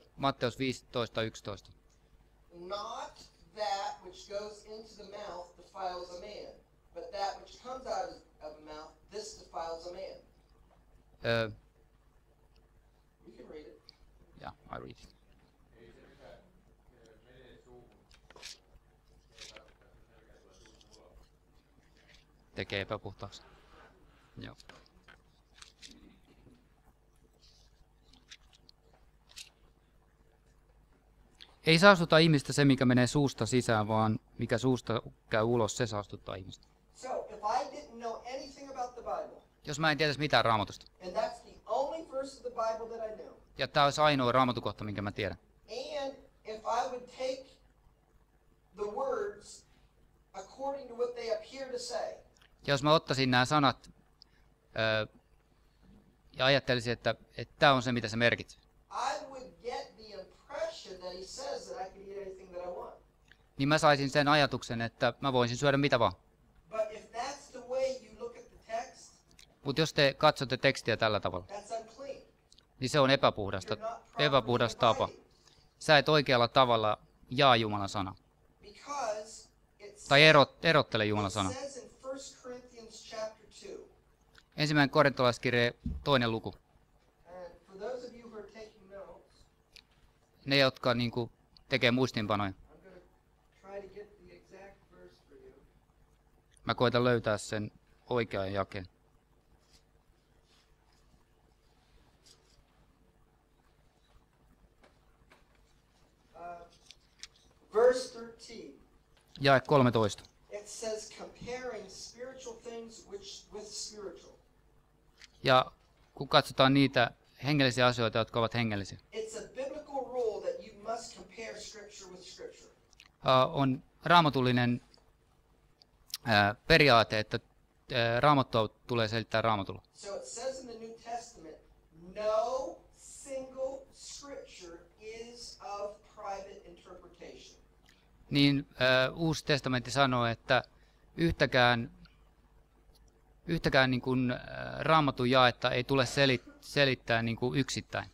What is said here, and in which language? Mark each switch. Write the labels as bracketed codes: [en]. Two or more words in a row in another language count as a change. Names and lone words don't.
[en] Matteus 15:11. Not that which goes into the mouth defiles a man, but that which comes out of a mouth, this defiles a man. You can read it. Yeah, I read it. [fi] Tekee epäpuhtaaksi. Joo. Ei saastuta ihmistä se, mikä menee suusta sisään, vaan mikä suusta käy ulos, se saastuttaa ihmistä. [en] So, if I didn't know anything about the Bible, [fi] Jos mä en tietäisi mitään Raamatusta, [en] and that's the only verse of the Bible that I know, [fi] ja tämä olisi ainoa raamatukohta, minkä mä tiedän, [en] and if I would take the words according to what they appear to say, [fi] ja jos mä ottaisin nämä sanat ja ajattelisin, että tämä on se, mitä se merkitsee, [en] I would get the impression that he says that I can eat anything that I want. [fi] niin mä saisin sen ajatuksen, että mä voisin syödä mitä vaan. [en] But if that's the way you look at the text, [fi] Mutta jos te katsotte tekstiä tällä tavalla, [en] that's unclean. [fi] niin se on epäpuhdasta, [en] You're not properly [fi] epäpuhdas tapa. [en] dividing. [fi] Sä et oikealla tavalla jaa Jumalan sana. [en] Because [fi] Tai erottele Jumalan sana. [en] it says in 1 Corinthians chapter 2, [fi] Ensimmäinen korintolaiskirje 2. luku. [en] and for those of you who are taking notes, [fi] Ne, jotka niinku tekee muistiinpanoja. [en] I'm going to try to get the exact verse for you. [fi] Mä koitan löytää sen oikean jakeen. [en] Verse 13. [fi] Jae 13. [en] It says comparing spiritual things with spiritual. [fi] Ja kun katsotaan niitä hengellisiä asioita, jotka ovat hengellisiä, [en] It's a biblical rule that you must compare scripture with scripture. [fi] on raamatullinen periaate, että raamattua tulee selittää raamatulla. [en] So it says in the New Testament, no single scripture is of private interpretation. [fi] Niin Uusi testamentti sanoo, että yhtäkään niin kuin, raamatun jaetta ei tule selittää niin kuin yksittäin.